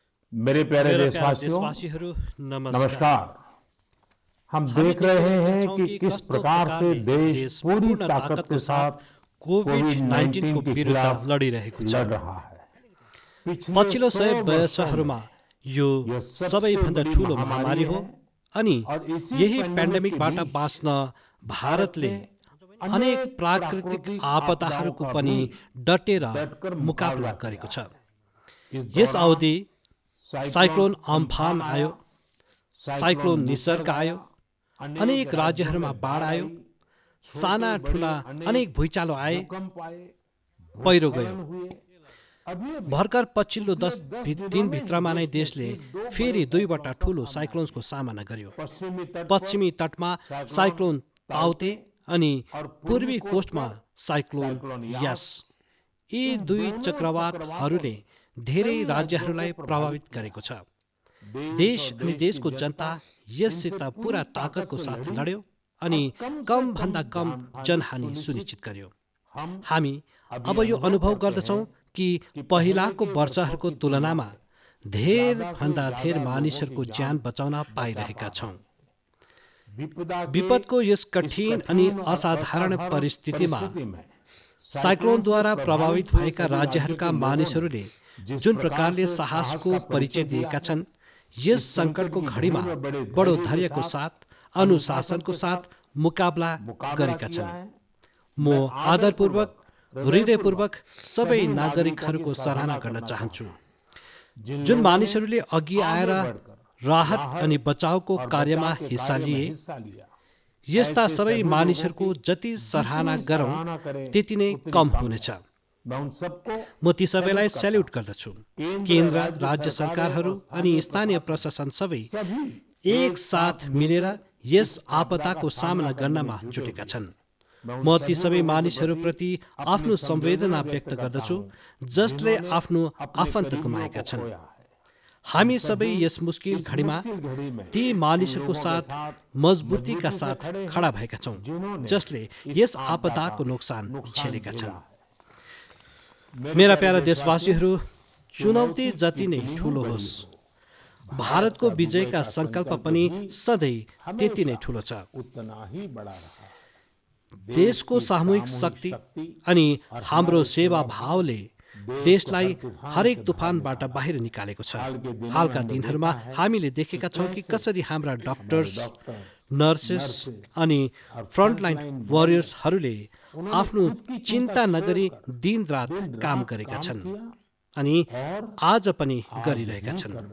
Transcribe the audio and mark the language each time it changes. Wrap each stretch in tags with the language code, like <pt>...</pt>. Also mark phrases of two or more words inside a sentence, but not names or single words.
<hi>मेरे प्यारे</hi> <ne>मेरा प्यारा</ne> <hi>देशवासियों,</hi> <ne>देशवासीहरू नमस्कार।</ne> <hi>नमस्कार। हम</hi> <ne>हामी</ne> <hi>देख</hi> <ne>देख्न</ne> <hi>रहे हैं</hi> <ne>सक्छौँ</ne> <hi>कि</hi> <ne>कि</ne> <hi>किस</hi> <ne>कस्तो</ne> <hi>प्रकार से</hi> <ne>प्रकारले</ne> <hi>देश</hi> <ne>देश</ne> <hi>पूरी</hi> <ne>पूर्ण</ne> <hi>ताकत</hi> <ne>ताकतको</ne> <hi>के साथ</hi> <ne>साथ कोभिड</ne> <hi>कोविड 19 19</hi> <ne>को</ne> <hi>के</hi> <ne>विरुद्ध</ne> <hi>खिलाफ</hi> <ne>लडिरहेको छ।</ne> <hi>लड़ रहा है। पिछले</hi> <ne>पछिल्लो</ne> <hi>100</hi> <ne>100</ne> <hi>वर्षों में</hi> <ne>वर्षहरूमा यो</ne> <hi>यह सबसे</hi> <ne>सबैभन्दा</ne> <hi>बड़ी</hi> <ne>ठूलो</ne> <hi>महामारी</hi> <ne>महामारी हो</ne> <hi>है</hi> <ne>अनि</ne> <hi>और इसी</hi> <ne>यही</ne> <hi>पेंडेमिक के</hi> <ne>पेन्डेमिकबाट</ne> <hi>बीच</hi> <ne>बाँच्न</ne> <hi>भारत</hi> <ne>भारतले</ne> <hi>ने</hi> <ne>अनेक</ne> <hi>अनेक</hi> <ne>प्राकृतिक</ne> <hi>प्राकृतिक आपदाओं</hi> <ne>आपदाहरूको</ne> <hi>का</hi> <ne>पनि</ne> <hi>भी</hi> <ne>डटेर</ne> <hi>डटकर</hi> <ne>मुकाबला</ne> <hi>मुकाबला</hi> <ne>गरेको</ne> <hi>किया</hi> <ne>छ।</ne> <hi>है। इस</hi> <ne>यस</ne> <hi>दौरान</hi> <ne>अवधि साइक्लोन अम्फान आयो,</ne> <hi>साइक्लोन</hi> <ne>साइक्लोन निसर्ग आयो, अनेक राज्यहरूमा बाढ आयो, साना ठुला अनेक भुइँचालो आए,</ne> <hi>भूकंप आए,</hi> <ne>पहिरो गयो।</ne> <hi>भूस्खलन हुए। अभी</hi> <ne>भर्खर पछिल्लो</ne> <hi>पिछले 10 दिनों में ही</hi> <ne>दिनभित्रमा नै</ne> <hi>देश</hi> <ne>देशले</ne> <hi>ने दो</hi> <ne>फेरि</ne> <hi>बड़े</hi> <ne>दुईवटा</ne> <hi>साइक्लोन का</hi> <ne>ठुलो</ne> <hi>सामना</hi> <ne>साइक्लोन्सको सामना गर्यो।</ne> <hi>पश्चिमी तट</hi> <ne>पश्चिमी</ne> <hi>पर</hi> <ne>तटमा</ne> <hi>साइक्लोन</hi> <ne>साइक्लोन ताउते अनि</ne> <hi>और पूर्वी कोस्ट</hi> <ne>कोस्टमा</ne> <hi>पर साइक्लोन</hi> <ne>साइक्लोन यस।</ne> <hi>यास।</hi> <ne>यी</ne> <hi>इन</hi> <ne>दुई</ne> <hi>दोनों</hi> <ne>चक्रवातहरूले धेरै</ne> <hi>कई</hi> <ne>राज्यहरूलाई</ne> <hi>राज्यों को प्रभावित</hi> <ne>प्रभावित गरेको छ।</ne> <hi>देश</hi> <ne>देश</ne> <hi>और</hi> <ne>अनि</ne> <hi>देश</hi> <ne>देशको</ne> <hi>की जनता</hi> <ne>जनता यससित</ne> <hi>इनसे</hi> <ne>पूरा</ne> <hi>पूरी</hi> <ne>ताकतको</ne> <hi>से</hi> <ne>साथ</ne> <hi>लड़ी</hi> <ne>लड्यो अनि</ne> <hi>और कम से</hi> <ne>कमभन्दा कम</ne> <hi>कम जनहानि सुनिश्चित</hi> <ne>सुनिश्चित गर्यो।</ne> <hi>हम</hi> <ne>हामी</ne> <hi>अभी</hi> <ne>अब यो अनुभव</ne> <hi>करते</hi> <ne>गर्दछौँ</ne> <hi>हैं कि</hi> <ne>कि पहिलाको</ne> <hi>पहले के</hi> <ne>वर्षहरूको</ne> <hi>वर्षों की</hi> <ne>तुलनामा</ne> <hi>तुलना में</hi> <ne>धेरभन्दा</ne> <hi>ज्यादा से</hi> <ne>धेर</ne> <hi>ज्यादा</hi> <ne>मानिसहरूको</ne> <hi>लोगों की</hi> <ne>ज्यान</ne> <hi>जान</hi> <ne>बचाउन</ne> <hi>बचा</hi> <ne>पाइरहेका</ne> <hi>पा</hi> <ne>छौँ।</ne> <hi>विपदा के</hi> <ne>विपदको यस</ne> <hi>इस</hi> <ne>कठिन अनि</ne> <hi>और</hi> <ne>असाधारण परिस्थितिमा</ne> <hi>परिस्थिति में</hi> <ne>साइक्लोनद्वारा प्रभावित</ne> <hi>हुए</hi> <ne>भएका</ne> <hi>सभी राज्यों</hi> <ne>राज्यहरूका</ne> <hi>के लोगों ने</hi> <ne>मानिसहरूले</ne> <hi>जिस</hi> <ne>जुन</ne> <hi>प्रकार</hi> <ne>प्रकारले</ne> <hi>से</hi> <ne>साहसको</ne> <hi>का परिचय दिया</hi> <ne>दिएका</ne> <hi>है,</hi> <ne>छन्, यस</ne> <hi>इस संकट</hi> <ne>सङ्कटको</ne> <hi>की</hi> <ne>घडीमा</ne> <hi>घड़ी में बड़े</hi> <ne>बडो</ne> <hi>धैर्य के</hi> <ne>धैर्यको</ne> <hi>साथ,</hi> <ne>साथ अनुशासनको साथ मुकाबला गरेका</ne> <hi>किया</hi> <ne>छन्।</ne> <hi>है।</hi> <ne>म</ne> <hi>मैं</hi> <ne>आदरपूर्वक हृदयपूर्वक सबै</ne> <hi>सभी</hi> <ne>नागरिकहरूको</ne> <hi>नागरिकों की</hi> <ne>सराहना</ne> <hi>सराहना</hi> <ne>गर्न</ne> <hi>करना</hi> <ne>चाहन्छु,</ne> <hi>जिन</hi> <ne>जुन</ne> <hi>लोगों ने</hi> <ne>मानिसहरूले अघि आएर</ne> <hi>आगे बढ़कर</hi> <ne>राहत अनि बचावको</ne> <hi>और</hi> <ne>कार्यमा</ne> <hi>बचाव के</hi> <ne>हिस्सा</ne> <hi>कार्य में</hi> <ne>लिए।</ne> <hi>हिस्सा लिया।</hi> <ne>यस्ता</ne> <hi>ऐसे</hi> <ne>सबै</ne> <hi>सभी</hi> <ne>मानिसहरूको</ne> <hi>लोगों की</hi> <ne>जति सराहना</ne> <hi>जितनी</hi> <ne>गरौँ</ne> <hi>सराहना करें</hi> <ne>त्यति नै</ne> <hi>उतनी कम</hi> <ne>कम हुनेछ।</ne> <hi>है। मैं उन सबको</hi> <ne>म ती सबैलाई</ne> <hi>सैल्यूट</hi> <ne>सेल्युट</ne> <hi>करता हूं।</hi> <ne>गर्दछु।</ne> <hi>केंद्र,</hi> <ne>केन्द्र, राज्य सरकारहरू</ne> <hi>और</hi> <ne>अनि</ne> <hi>स्थानीय</hi> <ne>स्थानीय</ne> <hi>प्रशासन</hi> <ne>प्रशासन सबै</ne> <hi>सभी</hi> <ne>एक साथ मिलेर यस आपदाको सामना गर्नमा</ne> <hi>जुटे</hi> <ne>जुटेका</ne> <hi>हुए</hi> <ne>छन्।</ne> <hi>मैं उन</hi> <ne>म ती</ne> <hi>सभी</hi> <ne>सबै</ne> <hi>लोगों के</hi> <ne>मानिसहरूप्रति</ne> <hi>प्रति</hi> <ne>आफ्नो</ne> <hi>अपनी संवेदना</hi> <ne>संवेदना व्यक्त</ne> <hi>करता</hi> <ne>गर्दछु</ne> <hi>हूं,</hi> <ne>जसले</ne> <hi>जिन्होंने</hi> <ne>आफ्नो</ne> <hi>अपने</hi> <ne>आफन्त</ne> <hi>करीबियों</hi> <ne>गुमाएका</ne> <hi>को</hi> <ne>छन्।</ne> <hi>खोया है।</hi> <ne>हामी</ne> <hi>हम</hi> <ne>सबै</ne> <hi>सभी</hi> <ne>यस मुस्किल</ne> <hi>इस</hi> <ne>घडीमा</ne> <hi>मुश्किल घड़ी में</hi> <ne>ती</ne> <hi>उन</hi> <ne>मानिसहरूको</ne> <hi>लोगों के साथ</hi> <ne>साथ मजबुतीका</ne> <hi>मजबूती से</hi> <ne>साथ</ne> <hi>खड़े</hi> <ne>खडा</ne> <hi>हैं,</hi> <ne>भएका छौँ,</ne> <hi>जिन्होंने</hi> <ne>जसले</ne> <hi>इस</hi> <ne>यस</ne> <hi>आपदा</hi> <ne>आपदाको</ne> <hi>का</hi> <ne>नोक्सान</ne> <hi>नुकसान</hi> <ne>झेलेका</ne> <hi>झेला</hi> <ne>छन्।</ne> <hi>है।</hi> <ne>मेरा प्यारा देशवासीहरू, चुनौती</ne> <hi>चुनौती</hi> <ne>जति नै</ne> <hi>कितनी</hi> <ne>ठुलो</ne> <hi>बड़ी</hi> <ne>होस्,</ne> <hi>हो,</hi> <ne>भारतको विजयका सङ्कल्प पनि सधैँ त्यति नै</ne> <hi>हमेशा</hi> <ne>ठुलो छ।</ne> <hi>उतना ही बड़ा रहा है।</hi> <ne>देशको सामूहिक शक्ति अनि हाम्रो सेवा भावले देशलाई हरेक तुफानबाट बाहिर निकालेको छ। हालका दिनहरूमा हामीले देखेका छौँ कि कसरी हाम्रा डक्टर्स, नर्सेस अनि</ne> <en>frontline warriors</en> <ne>आफ्नो चिन्ता नगरी दिनरात काम गरेका छन् अनि आज पनि गरिरहेका छन्।</ne>